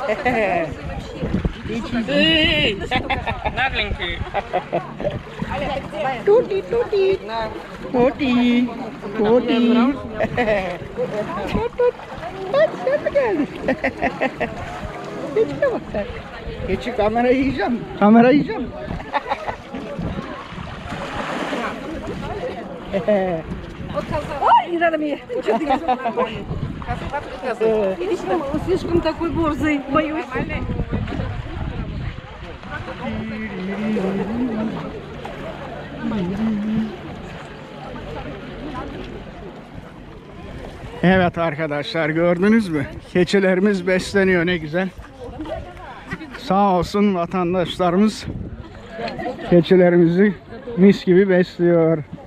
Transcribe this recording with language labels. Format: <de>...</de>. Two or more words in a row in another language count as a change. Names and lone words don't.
<tr>Keçiler. Tuti, tuti. Tuti. Tuti. Tut, tut. Sen mi geldin? Keçiye bak sen. Keçi, kamerayı yiyeceğim. Kamerayı yiyeceğim.</tr> <ru>Ой, не надо мне. Что ты он слишком такой борзый, боюсь.</ru> <tr>Evet arkadaşlar, gördünüz mü? Keçilerimiz besleniyor, ne güzel. Sağ olsun vatandaşlarımız keçilerimizi mis gibi besliyor.</tr>